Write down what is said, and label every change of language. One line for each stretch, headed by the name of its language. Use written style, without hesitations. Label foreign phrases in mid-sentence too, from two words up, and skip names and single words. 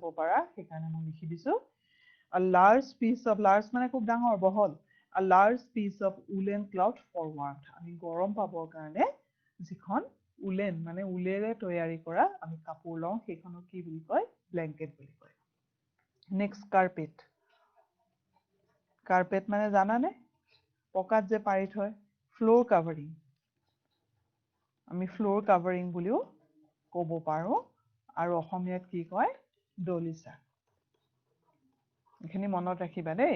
Assamese: পাৰা সেইকাৰণে মই লিখি দিছোঁ
English: a large piece of large
Assamese: মানে খুব ডাঙৰ বহল
English: a large piece of woolen cloth for warmth
Assamese: আমি গৰম পাবৰ কাৰণে যিখন উলেন মানে উলেৰে তৈয়াৰী কৰা আমি কাপোৰ লওঁ সেইখনক কি বুলি কয় ব্লেংকেট বুলি কয়
English: next carpet carpet
Assamese: মানে জানানে পকাত যে পাৰি থয়
English: floor covering
Assamese: আমি
English: floor covering
Assamese: বুলিও ক'ব পাৰোঁ আৰু অসমীয়াত কি কয় দলিচা এইখিনি মনত ৰাখিবা দেই